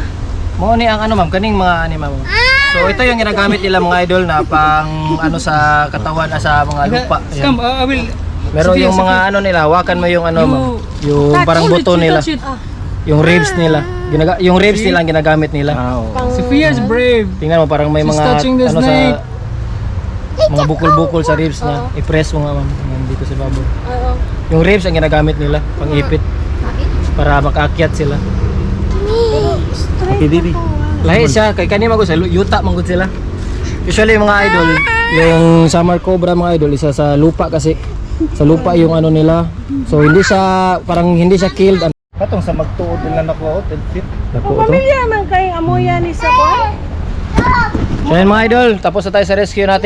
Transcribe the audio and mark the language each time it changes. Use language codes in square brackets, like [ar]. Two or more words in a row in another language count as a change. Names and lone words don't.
[tl] Mo ni ang ano ma'am, [ceb] kaning mga ani ma'am. [tl] So ito yung ginagamit nila mga idol na pang ano sa katawan sa mga lupa. Ayan. [en] Scam, I will... [tl] Pero Sophia, yung mga Sophia. ano nila, hawakan mo yung ano ma'am. Yung [en] Touch [tl] parang [en] Hold [tl] buto [en] it, [tl] nila. [en] touch it. [tl] Yung ribs nila. Yung ribs nila ang ginagamit nila. Pang, [en] Sophia's brave. [tl] Tingnan mo parang may [en] She's [tl] mga [en] touching the [tl] ano [en] snake. [tl] sa mga bukol-bukol sa ribs niya. I-press mo nga ma'am. Ayan, dito sa baboy. oo. Yung ribs ang ginagamit nila, pang ipit. Para makaakyat sila. [en] Okay, baby. [ceb] Lahi siya, kay kanima ko sa yuta manggod sila. [tl] Usually yung mga idol, yung summer cobra mga idol, isa sa lupa kasi. Sa lupa yung ano nila. So hindi siya, parang hindi siya killed. [ceb] Katong sa magtuod nila nakuha, 10 feet. [tl] Naku, ito. [ceb] Pamilya man kay amuya ni sa kuan. [tl] So yan mga idol, tapos na tayo sa rescue natin.